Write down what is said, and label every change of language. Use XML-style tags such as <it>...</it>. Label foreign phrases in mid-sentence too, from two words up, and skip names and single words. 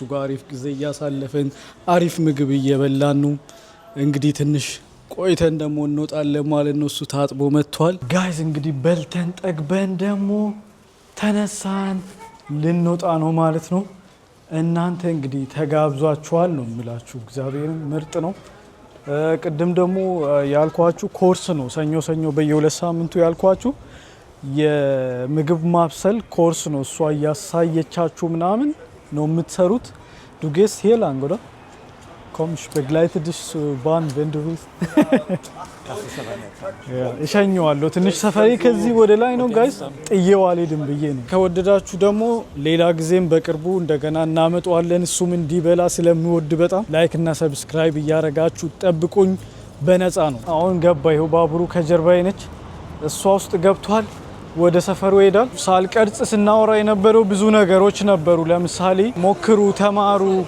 <am>ጋር አሪፍ ጊዜ እያሳለፈን አሪፍ ምግብ እየበላን ነው እንግዲህ ትንሽ ቆይተን ደግሞ እንወጣለን ማለት ነው እሱ ታጥቦ መጥቷል ጋይስ እንግዲህ በልተን ጠግበን ደግሞ ተነሳን ልንወጣ ነው ማለት ነው እናንተ እንግዲህ ተጋብዟችኋል ነው የምላችሁ እግዚአብሔርን ምርጥ ነው ቅድም ደግሞ ያልኳችሁ ኮርስ ነው ሰኞ በየሁለት ሳምንቱ ያልኳችሁ የምግብ ማብሰል ኮርስ ነው እሷ ያሳየቻችሁ ምናምን ነው የምትሰሩት</am> <de>du gehst hier lang oder komm ich begleite dich zur Bahn wenn du willst Das ist aber nett.</de> <am>ያ እሸኘዋለሁ ትንሽ ሰፈሪ ከዚህ ወደ ላይ ነው ጋይስ ጥዬው አልሄድም ብዬ ነው ከወደዳችሁ ደግሞ ሌላ ጊዜም በቅርቡ እንደገና እናመጣዋለን እሱም እንዲበላ ስለሚወድ በጣም ላይክ እና ሰብስክራይብ እያረጋችሁ ጠብቁኝ በነፃ ነው አሁን ገባ ይኸው ባቡሩ ከጀርባዬ ነች እሷ ውስጥ ገብቷል ወደ ሰፈሩ ሄዳል ሳልቀርጽ ስናወራ የነበረው ብዙ ነገሮች ነበሩ ለምሳሌ ሞክሩ ተማሩ</am>